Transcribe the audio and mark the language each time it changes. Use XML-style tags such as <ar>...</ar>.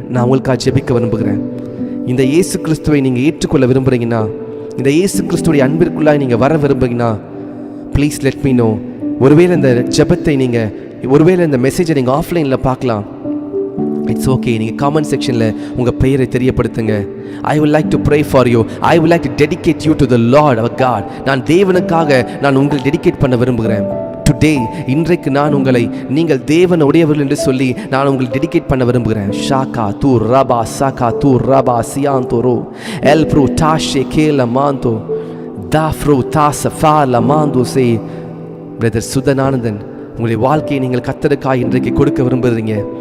<ta>நான் உங்களுக்காக ஜெபிக்க விரும்புகிறேன். இந்த இயேசு கிறிஸ்துவை நீங்கள் ஏற்றுக்கொள்ள விரும்புகிறீங்கன்னா, இந்த இயேசு கிறிஸ்துடைய அன்பிற்குள்ளாக நீங்கள் வர விரும்புகிறீங்கன்னா</ta> <en>Please let me know.</en> <ta>ஒருவேளை இந்த ஜெபத்தை நீங்கள், ஒருவேளை இந்த மெசேஜை நீங்கள் ஆஃப்லைனில் பார்க்கலாம்.</ta> <en>It's okay.</en> <ta>நீங்கள் காமெண்ட் செக்ஷனில் உங்கள் பெயரை தெரியப்படுத்துங்க.</ta> <en>I would like to pray for you. I would like to dedicate you to the Lord our God.</en> <ta>நான் தேவனுக்காக நான் உங்களை டெடிகேட் பண்ண விரும்புகிறேன். டுடே, இன்றைக்கு நான் உங்களை, நீங்கள் தேவன் உடையவர்கள் என்று சொல்லி நான் உங்களை டெடிகேட் பண்ண விரும்புகிறேன். ஷாகா தூ ரபா சாகா தூ ரபா சியாந்தோரோ எல் ப்ரூ டாஷே கேல மாந்தோ. தாஃப்ரோ தாசஃபா லமாந்தோசே. பிரதர் சுதனானந்தன், உங்களுடைய வாழ்க்கையை நீங்கள் கர்த்தருக்காய் இன்றைக்கு கொடுக்க விரும்புகிறீங்க.</ta>